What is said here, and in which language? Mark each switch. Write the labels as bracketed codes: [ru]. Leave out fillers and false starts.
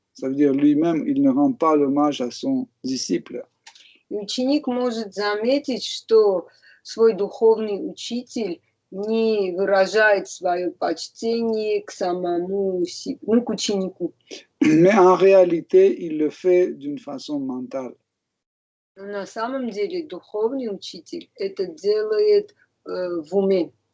[fr] Ça veut dire lui-même, il ne rend pas l'hommage à son disciple. [ru] и ученик может заметить, что свой духовный учитель не выражает свое почтение к самому к ученику. [fr] Mais en réalité, il le fait d'une façon mentale. [ru] Но на самом деле духовный учитель это делает в уме.